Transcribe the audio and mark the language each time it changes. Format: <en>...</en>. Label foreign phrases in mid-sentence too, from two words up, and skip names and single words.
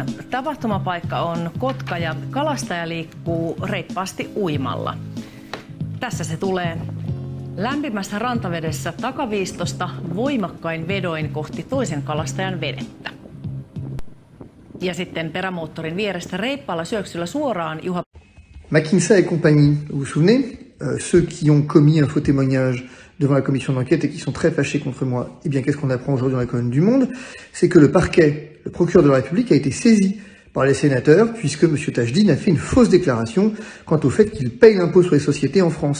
<fi>Tapahtumapaikka on Kotka ja kalastaja liikkuu reippaasti uimalla. Tässä se tulee. Lämpimässä rantavedessä takaviistosta voimakkain vedoin kohti toisen kalastajan vedettä. Ja sitten perämoottorin vierestä reippaalla syöksyllä suoraan Juha.</fi> <fr>McKinsey et compagnie, vous vous souvenez, ceux qui ont commis un faux témoignage devant la commission d'enquête et qui sont très fâchés contre moi, eh bien qu'est-ce qu'on apprend aujourd'hui dans la colonne du Monde? C'est que le parquet, le procureur de la République a été saisi par les sénateurs puisque M. Tajdine a fait une fausse déclaration quant au fait qu'il paye l'impôt sur les sociétés en France.</fr>